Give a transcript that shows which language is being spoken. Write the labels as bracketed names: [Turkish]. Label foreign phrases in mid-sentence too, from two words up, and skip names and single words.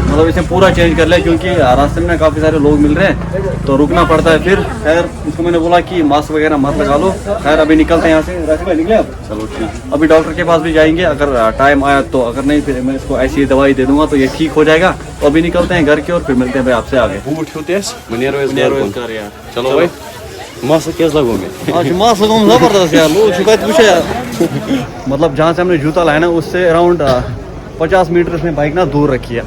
[Urdu] مطلب اسے پورا چینج کر لیا کیونکہ راستے میں کافی سارے لوگ مل رہے ہیں تو رکنا پڑتا ہے. پھر خیر اس کو میں نے بولا کہ ماسک وغیرہ مت لگا لو. خیر ابھی نکلتے ہیں یہاں سے. راشد بھائی نکلے اب. چلو ٹھیک. ابھی ڈاکٹر کے پاس بھی جائیں گے اگر ٹائم آیا تو. اگر نہیں پھر میں اس کو ایسی دوائی دے دوں گا تو یہ ٹھیک ہو جائے گا. تو ابھی نکلتے ہیں گھر کے اور پھر ملتے ہیں بھائی آپ سے آگے. [Kashmiri] بوٹ ہیوٚت اَسہِ وۄنۍ نیرو أسۍ گرٕ یار. چلو بھائی ماسک کیٛازِ لگو مےٚ. آج ماسک لگوم زبردست یار. لوگ چھِ کتہِ وٕچھان. [Urdu] مطلب جہاں سے ہم نے جوتا لایا نا اس سے اراؤنڈ 50 میٹر اس نے بائک نا دور رکھی ہے.